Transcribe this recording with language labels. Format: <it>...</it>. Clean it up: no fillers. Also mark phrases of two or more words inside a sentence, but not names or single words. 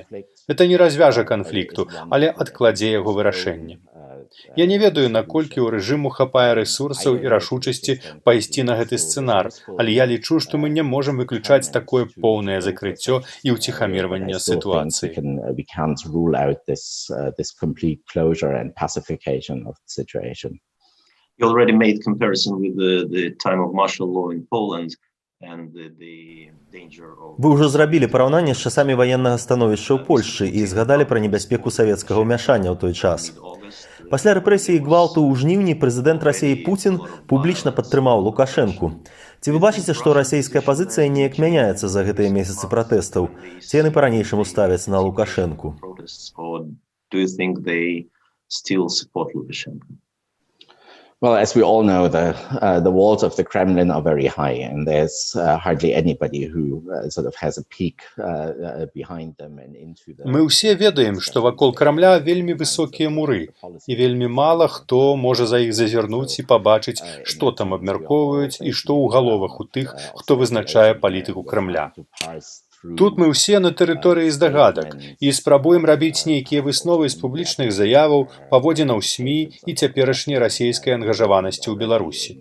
<be>Это не развяжа канфлікту, але адкладзе яго вырашэнне. Я не ведаю, наколькі ў рэжыму хапае рэсурсаў і рашучасці пайсці на гэты сцэнар, але я лічу, што мы не можам выключаць такое поўнае закрыццё і ўціхамірванне сітуацыі.</be> <en>You already made comparison with the time of martial law in Poland and the danger of...</en> <be>Вы ўжо зрабілі параўнанне з часамі ваеннага становішча ў Польшчы і згадалі пра небяспеку савецкага ўмяшання ў той час. Пасля рэпрэсій і гвалту ў жніўні прэзідэнт Расіі Пуцін публічна падтрымаў Лукашэнку. Ці вы бачыце, што расійская пазіцыя неяк мяняецца за гэтыя месяцы пратэстаў? Ці яны па-ранейшаму ставяць на Лукашэнку?</be> <en>Well, as we all know, the walls of the Kremlin are very high, and there's hardly anybody who sort of has a peak behind them and into the...</en> <be>Мы ўсе ведаем, што вакол Крамля вельмі высокія муры, і вельмі мала хто можа за іх зазірнуць і пабачыць, што там абмяркоўваюць і што ў галовах у тых, хто вызначае палітыку Крамля. Тут мы ўсе на тэрыторыі здагадак і спрабуем рабіць нейкія высновы з публічных заяваў, паводзінаў СМІ і цяперашняй расійскай ангажаванасці ў Беларусі.</be>